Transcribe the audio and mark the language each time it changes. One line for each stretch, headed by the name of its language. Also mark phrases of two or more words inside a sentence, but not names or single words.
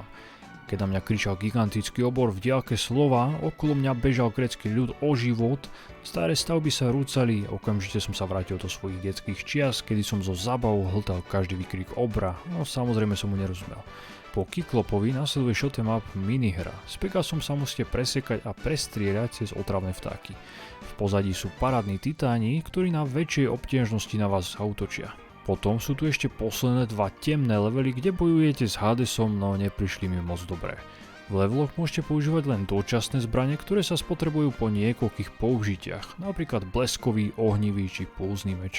Slovak: Keď na mňa kričal gigantický obor v diaľke slova, okolo mňa bežal grécky ľud o život, staré stavby sa rúcali, okamžite som sa vrátil do svojich detských čias, kedy som zo zábavou hltal každý výkrik obra, no samozrejme som mu nerozumel. Po Kyklopovi nasleduje
English: shot em up
Slovak: minihra. Z Pegasom sa musíte presekať a prestrieľať cez otravné vtáky. V pozadí sú parádni titáni, ktorí na väčšej obťažnosti na vás útočia. Potom sú tu ešte posledné dva temné levely, kde bojujete s Hadesom, no neprišli mi moc dobré. V leveloch môžete používať len dočasné zbrane, ktoré sa spotrebujú po niekoľkých použitiach, napríklad bleskový, ohnivý či pulzný meč.